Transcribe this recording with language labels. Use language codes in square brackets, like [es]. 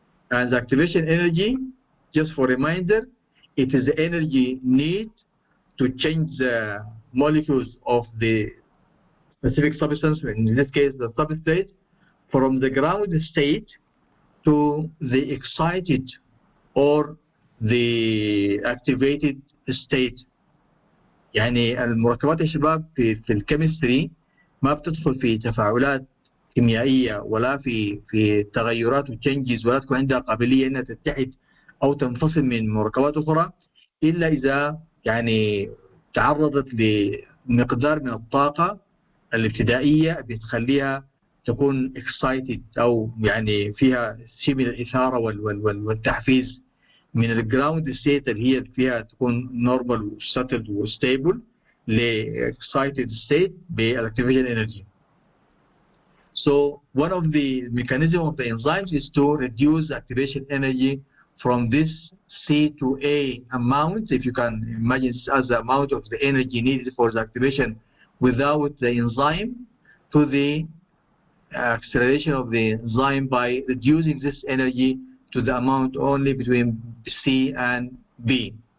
[en] And the activation energy, just for reminder, it is the energy need to change the molecules of the specific substance, in this case the substrate, from the ground state to the excited or the activated state. [ar] يعني المركبات يا شباب في الكيمستري ما بتدخل في تفاعلات كيميائية ولا في تغيرات وتشنجز ولا تكون عندها قابلية انها تتحد او تنفصل من مركبات اخرى الا اذا يعني تعرضت لمقدار من الطاقة الابتدائية بتخليها تكون [en] excited [ar] او يعني فيها شيء من الإثارة والتحفيز من [en] الجراوند ستيت [ar] اللي هي فيها تكون [en] Normal وستلد وستيبل لاكسايتد ستيت بالاكتيفيشن energy. So one of the mechanism of the enzymes is to reduce the activation energy from this C to A amount, if you can imagine as the amount of the energy needed for the activation without the enzyme, to the acceleration of the enzyme by reducing this energy to the amount only between C and B.